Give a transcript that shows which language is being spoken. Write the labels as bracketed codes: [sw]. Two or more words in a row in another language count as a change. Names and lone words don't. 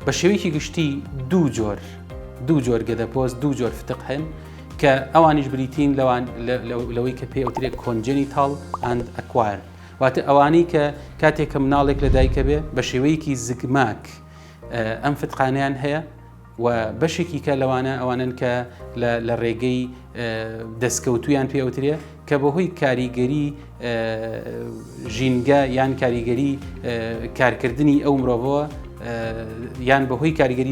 [ckb] بە شێوەیەکی گشتی دوو جۆر گەدەپۆز دوو جۆر فتق هەن کە ئەوانیش بریتین لەوەی کە پێ ئەوترێت [en] congenital and acquired [ckb] واتە ئەوانەی کە کاتێک کە مناڵێک لە دایکە بێ بە شێوەیەکی زگماک ئەم فتقانیان هەیە و بەشێکی کە لەوانە ئەوانن کە لە ڕێگەی دەستکەوتویان پێ ئەوترێ کە بەهۆی کاریگەری ژینگە یان کاریگەری کارکردنی ئەو مرۆڤەوە یان بەهۆی کاریگەری